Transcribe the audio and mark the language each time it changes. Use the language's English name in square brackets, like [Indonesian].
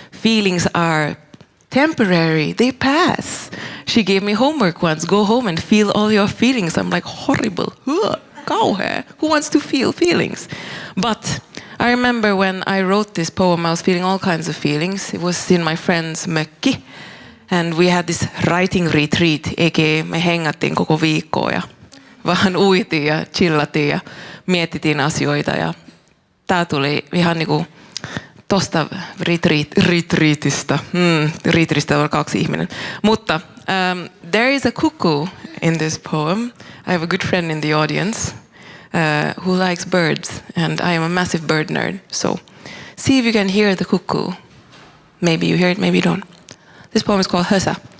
[English] Feelings are temporary. They pass. She gave me homework once. Go home and feel all your feelings. I'm like, horrible. Kauhea. Who wants to feel feelings? But I remember when I wrote this poem, I was feeling all kinds of feelings. It was in my friend's mökki. And we had this writing retreat, aka [Finnish] me hengattiin koko viikkoa ja vähän uitiin ja chillattiin ja mietittiin asioita. Ja tää tuli ihan niinku tosta retreatista. Retreatista on 2 ihminen. [English] Mutta there is a cuckoo in this poem. I have a good friend in the audience. who likes birds, and I am a massive bird nerd. So see if you can hear the cuckoo. Maybe you hear it, maybe you don't. This poem is called Hösa.